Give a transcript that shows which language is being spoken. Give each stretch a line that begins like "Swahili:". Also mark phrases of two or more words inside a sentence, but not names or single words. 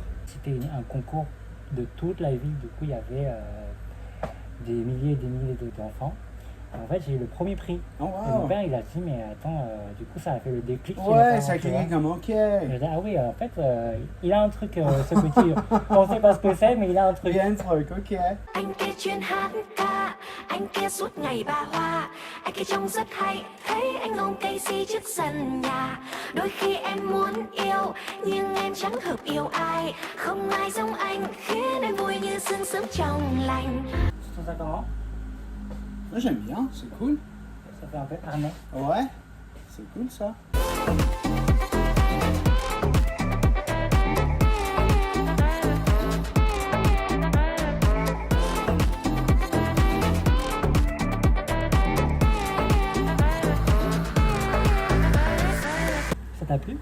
French: C'était un concours de toute la ville. Du coup, il y avait des milliers et des milliers d'enfants. En fait, j'ai eu le premier prix. Oh, wow. Et mon père, il a dit, mais attends, du coup, ça a fait le déclic. Ouais, ça a cliqué comme ok. Je dis, ah oui, en fait, il a un truc, ce petit. On sait pas ce que c'est, mais il a un truc. Il y a un truc, ok.
Vietnamese: Anh kia chuyên hát ca, anh kia suốt ngày bà hoa, anh kia trông rất hay, thấy anh ôm cây si trước sân nhà. Đôi khi em muốn yêu, nhưng em chẳng hợp yêu ai, không ai giống anh, khiến em vui như sương sớm trong lành.
French: Tu trouves ça comment? Moi j'aime bien, c'est cool. Ça fait un peu harnais. Ouais, c'est cool ça. Ça t'a plu?